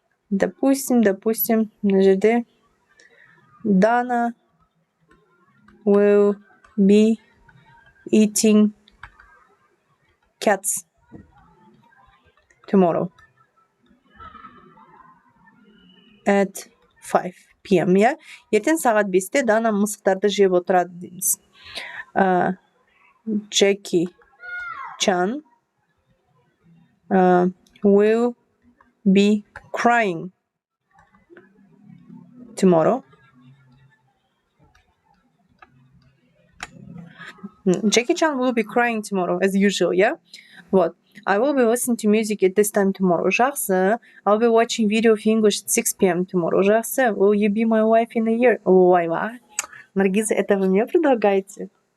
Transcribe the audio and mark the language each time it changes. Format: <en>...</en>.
<ru>Допустим,</ru> <en>на жерде Dana will be eating cats tomorrow at 5 p.m. Yeah?</en> <kk>Ертең сағат 5-те Дана мысықтарды жеп отырады дейміз.</kk> <en>Jackie Chan will be crying tomorrow. Jackie Chan will be crying tomorrow, as usual, yeah?</en> <ru>Вот.</ru> <en>I will be listening to music at this time tomorrow.</en> <kk>Жақсы.</kk> <en>I'll be watching video of English at 6 p.m. tomorrow.</en> <kk>Жақсы.</kk> <en>Will you be my wife in a year?</en> <ru>Ой, Наргиза, это вы мне предлагаете?</ru>